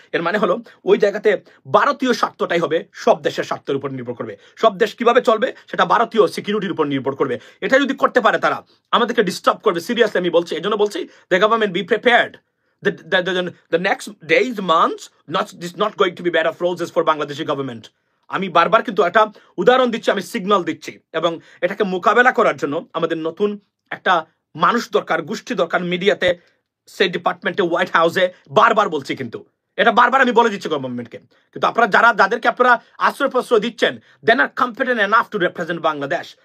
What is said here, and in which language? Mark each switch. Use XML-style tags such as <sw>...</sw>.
<bn>এর মানে হলো ওই জায়গাতে ভারতীয় স্বার্থটাই হবে সব দেশের স্বার্থের উপর নির্ভর করবে, সব দেশ কিভাবে চলবে সেটা ভারতীয় সিকিউরিটির উপর নির্ভর করবে। এটা যদি করতে পারে তারা আমাদেরকে ডিস্টার্ব করবে সিরিয়াসলি, আমি বলছি। এই জন্য বলছি</bn> <en>The government be prepared. The next days, months, not going to be bed of roses for Bangladeshi government.</en> <bn>আমি বারবার কিন্তু একটা উদাহরণ দিচ্ছি, আমি সিগন্যাল দিচ্ছি, এবং এটাকে মোকাবেলা করার জন্য আমাদের নতুন একটা মানুষ দরকার, গোষ্ঠী দরকার। মিডিয়াতে, স্টেট ডিপার্টমেন্টে, হোয়াইট হাউসে বারবার বলছি, কিন্তু এটা বারবার আমি বলে দিচ্ছি গভর্নমেন্টকে। কিন্তু আপনারা যাদেরকে আপনারা আশ্রয় প্রশ্রয় দিচ্ছেন,</bn> <en>Then are competent enough to represent Bangladesh.</en>